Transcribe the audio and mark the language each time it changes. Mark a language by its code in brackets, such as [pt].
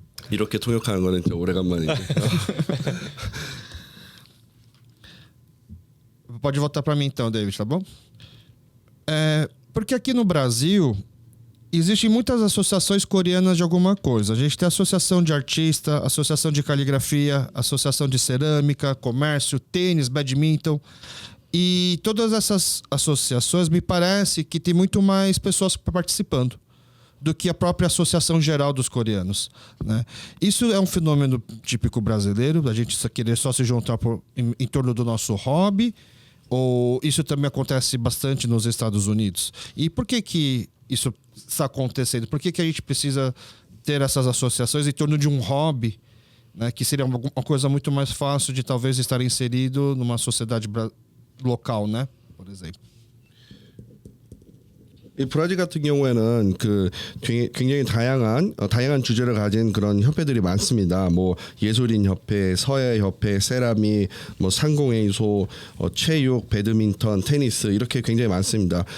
[ko] 이렇게 통역하는 거는 진짜 오래간만이지. [pt] Pode voltar para mim então, David, tá bom? Porque aqui no Brasil existem muitas associações coreanas de alguma coisa. A gente tem associação de artista, associação de caligrafia, associação de cerâmica, comércio, tênis, badminton. E todas essas associações me parece que tem muito mais pessoas participando do que a própria associação geral dos coreanos, né? Isso é um fenômeno típico brasileiro, a gente querer só se juntar em torno do nosso hobby, ou isso também acontece bastante nos Estados Unidos? E por que isso está acontecendo? Por que a gente precisa ter essas associações em torno de um hobby, né, que seria uma coisa muito mais fácil de talvez estar inserido numa sociedade local, né? Por exemplo. [ko] 이 브라질 같은 경우에는 그 굉장히 다양한 주제를 가진 그런 협회들이 많습니다. 뭐 예술인 협회, 서예 협회, 세라미, 뭐 상공회의소, 체육, 배드민턴, 테니스 이렇게 굉장히 많습니다.